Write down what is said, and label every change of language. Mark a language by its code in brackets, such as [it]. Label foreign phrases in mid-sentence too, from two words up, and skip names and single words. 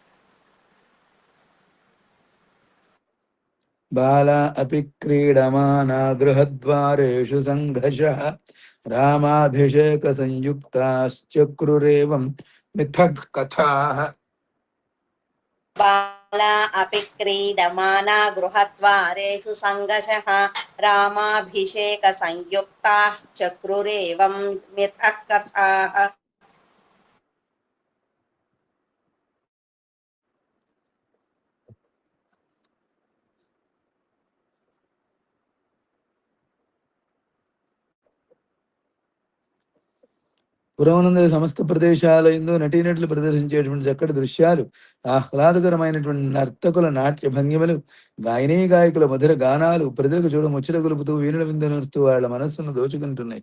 [sa] बाला अपि क्रीडमाना गृहद्वारेषु सङ्घर्षः रामाभिषेकसंयुक्ताश्चक्रुरेवं मिथः कथाः बाला अपि क्रीडमाना गृहद्वारेषु सङ्गशः रामाभिषेकसंयुक्ताः चक्रुरेवं मिथः कथाः [te] పురవనందరి సమస్త ప్రదేశాలయందు నటీనటులు ప్రదర్శించేటువంటి చక్కటి దృశ్యాలు ఆహ్లాదకరమైనటువంటి నర్తకుల నాట్య భంగిమలు గాయనీ గాయకుల మధుర గానాలు ప్రజలకు చూడ ముచ్చట గొలుపుతూ వీణుల విందునరుస్తూ వాళ్ళ మనస్సును దోచుకుంటున్నాయి.